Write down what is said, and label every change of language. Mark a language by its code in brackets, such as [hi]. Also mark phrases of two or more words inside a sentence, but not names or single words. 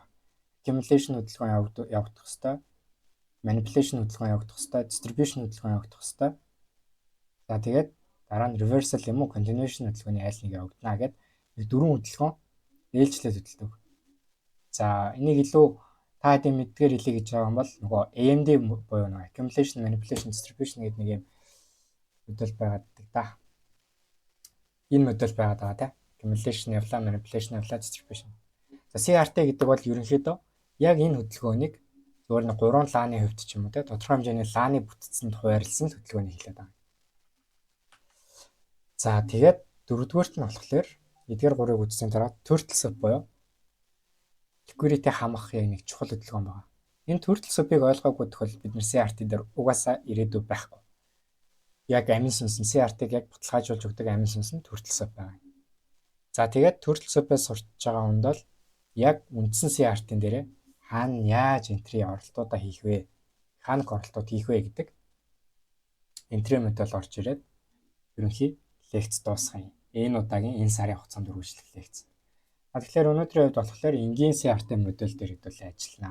[mn] Accumulation хөдөлгөөн явагдах хэвээр, manipulation хөдөлгөөн явагдах хэвээр, distribution хөдөлгөөн явагдах хэвээр. За тэгээд дараа нь reversal юм уу continuation хөдөлгөөний айл нэг явагдана гэдэг нэг 4 хөдөлгөөн ээлжлээд хөдөлдөг. За энийг илүү та хэдийн мэдгээр хэлье гэж байгаа юм бол нөгөө AMD буюу нөгөө [en] accumulation, manipulation, distribution [mn] гэдэг нэг юм модель байгаад да. Энэ модель байгаад байгаа тийм. Accumulation явлаа, manipulation явлаа, distribution. За CRT гэдэг бол ерөнхийдөө яг энэ хөдөлгөөнийг зөвхөн 3 лааны хувьд ч юм уу тийм тодорхой хэмжээний лааны бүтцэнд хуваарлсан хөдөлгөөнийг хэлээд байгаа. За тэгээд дөрөвдүгээрт нь болохоор эдгээр 3-ыг үзсэн дараа [en] turtle soup [mn] буюу liquidity хамгаах яг нэг чухал хөдөлгөөн байна. Энэ [en] turtle soup- [mn] ыг ойлгоогүй тохиол бид нар CRT дээр угаасаа ирээдүй байхгүй. Яг амин сүнс нь CRT-г яг баталгаажуулж өгдөг амин сүнс нь [en] turtle soup [mn] байна. За тэгээд [en] turtle soup- [mn] ээс сурч байгаа хүнд бол яг үндсэн CRT-н дээрээ хаана яаж энтри оролтуудаа хийх вэ? Хаанах оролтууд хийх вэ гэдэг энтри модель орж ирээд ерөнхий лекц дуусгая. Энэ удаагийн энэ сарын хугацаанд үргэлжлэх лекц. Тэгэхээр өнөөдрийн хувьд болохоор энгийн CRT модель дээр хэдүүл ажиллана.